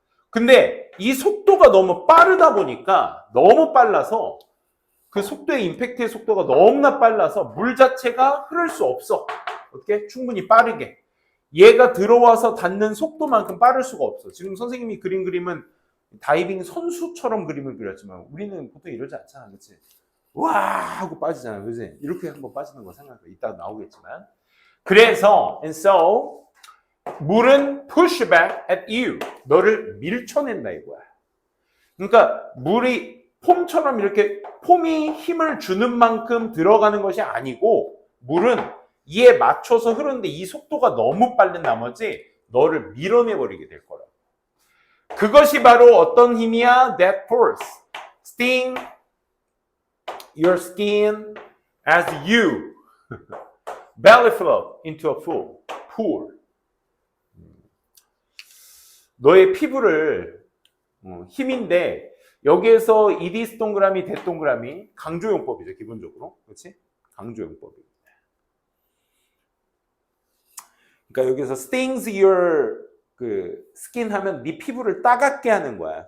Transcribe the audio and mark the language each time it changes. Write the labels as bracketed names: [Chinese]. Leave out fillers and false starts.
[Korean] 근데 이 속도가 너무 빠르다 보니까, 너무 빨라서 그 속도의 임팩트의 속도가 너무나 빨라서 물 자체가 흐를 수 없어. 어떻게? 충분히 빠르게. 얘가 들어와서 닿는 속도만큼 빠를 수가 없어. 지금 선생님이 그린 그림은 다이빙 선수처럼 그림을 그렸지만 우리는 보통 이러지 않잖아. 그렇지? 와 하고 빠지잖아. 그지? 이렇게 한번 빠지는 거 생각해. 이따가 나오겠지만. 그래서 [English] and so [Korean] 물은 [English] push back at you. [Korean] 너를 밀쳐낸다 이거야. 그러니까 물이 폼처럼 이렇게 폼이 힘을 주는 만큼 들어가는 것이 아니고, 물은 이에 맞춰서 흐르는데 이 속도가 너무 빠른 나머지 너를 밀어내버리게 될 거라고. 그것이 바로 어떤 힘이야? [English] That force sting your skin as you belly flop into a pool. [Korean] 너의 피부를 힘인데, 여기에서 이디스 동그라미, 대 동그라미 강조용법이죠. 기본적으로. 그렇지? 강조용법이. 그러니까 여기서 [English] stings your [Korean] 그 skin 하면 네 피부를 따갑게 하는 거야.